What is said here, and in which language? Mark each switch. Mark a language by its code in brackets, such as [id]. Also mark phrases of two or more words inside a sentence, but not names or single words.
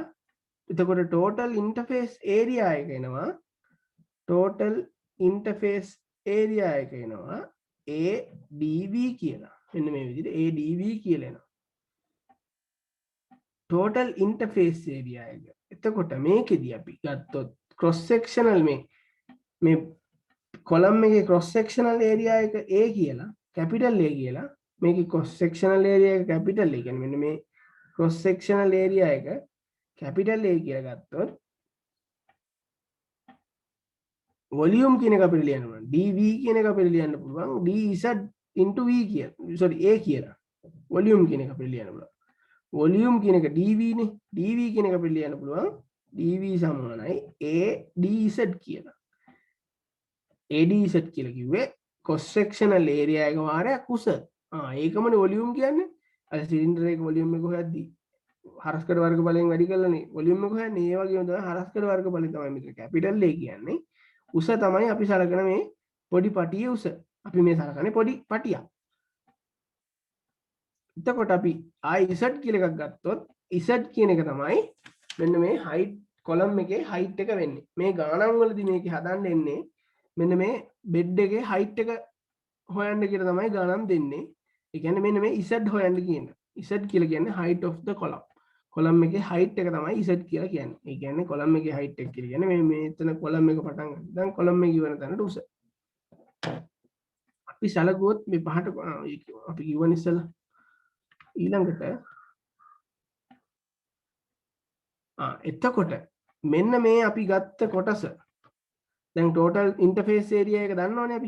[si] එතකොට [en] total interface area [si] එක එනවා [en] total interface area [si] එක එනවා adv කියලා. මෙන්න මේ විදිහට adv කියලා එනවා. [en] total interface area එක. [si] එතකොට මේකෙදී අපි ගත්තොත් [en] cross sectional [si] මේ column එකේ [en] cross sectional area [si] එක a කියලා [en] capital A [si] කියලා මේකේ [en] cross sectional area [si] එක [en] capital A [si] කියන්නේ මෙන්න මේ [en] cross sectional area [si] එක [en] capital A [si] කියලා ගත්තොත් volume කියන එක අපිට ලියන්න පුළුවන් dv කියන එක අපිට ලියන්න පුළුවන් [en] dz into v [si] කියලා [en] sorry a [si] කියලා volume කියන එක අපිට ලියන්න පුළුවන් volume කියන එක dv නේ dv කියන එක අපිට ලියන්න පුළුවන් dv සමානයි a dz කියලා adz කියලා කිව්වේ [en] cross sectional area [si] එක වාරයක් උස ඒකමනේ volume කියන්නේ අර සිලින්ඩර් එක volume එක හොයද්දී හරස්කඩ වර්ග බලයෙන් වැඩි කරලානේ volume එක හොයන්නේ ඒ වගේම තමයි හරස්කඩ වර්ග බලයෙන් තමයි මෙතන capital A කියන්නේ උස තමයි අපි සලකන මේ පොඩි පටියේ උස. අපි මේ සලකන්නේ පොඩි පටියක්. එතකොට අපි z කියලා එකක් ගත්තොත් z කියන එක තමයි මෙන්න මේ [en] height column [si] එකේ height එක වෙන්නේ. මේ ගානන් වලදී මේකේ හදන්න එන්නේ මෙන්න මේ bed එකේ height එක හොයන්න කියලා තමයි ගානන් දෙන්නේ. ඒ කියන්නේ මෙන්න මේ z හොයන්න කියන. z කියලා කියන්නේ [en] height of the column. [si] කොලම් එකේ height එක තමයි z කියලා කියන්නේ. ඒ කියන්නේ කොලම් එකේ height එක කියලා කියන්නේ මේ මෙතන කොලම් එක පටන් ගන්න. දැන් කොලම් එක ඉවර තැනට උස. අපි සැලකුවොත් මේ පහට අපි කියවන ඉස්සලා ඊළඟට එතකොට මෙන්න මේ අපි ගත්ත කොටස දැන් [en] total interface area [si] එක දන්නවනේ අපි.